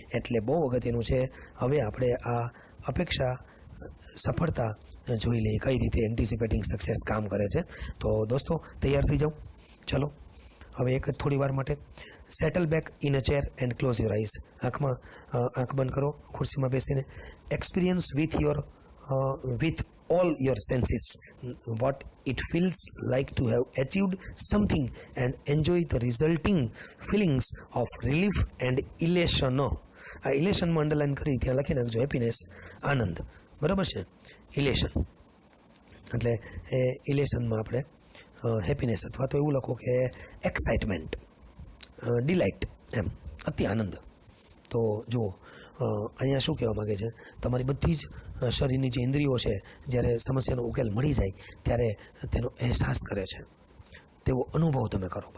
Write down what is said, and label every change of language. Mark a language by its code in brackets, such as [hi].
[gu] એટલે બહુ અગત્યનું છે. હવે આપણે આ અપેક્ષા સફળતા જોઈ લઈએ, કઈ રીતે એન્ટિસિપેટિંગ સક્સેસ કામ કરે છે. તો દોસ્તો તૈયાર થઈ જાઓ. ચલો હવે એક જ થોડી વાર માટે [en] Settle back in a chair and close your eyes. [gu] આંખ બંધ કરો ખુરશીમાં બેસીને. [en] Experience with all your senses what it feels like to have achieved something and enjoy the resulting feelings of relief and elation. [gu] આ ઇલેશનમાં underline કરી ત્યાં લખી નાખજો happiness, આનંદ. બરાબર છે? ઇલેશન એટલે એ ઇલેશનમાં આપણે હેપીનેસ અથવા તો એવું લખો કે એક્સાઇટમેન્ટ, ડિલાઇટ, એમ અતિ આનંદ. તો જુઓ અહીંયા શું કહેવા માગે છે, તમારી બધી જ શરીરની જે ઇન્દ્રિયો છે જ્યારે સમસ્યાનો ઉકેલ મળી જાય ત્યારે તેનો અહેસાસ કરે છે, તેવો અનુભવ તમે કરો.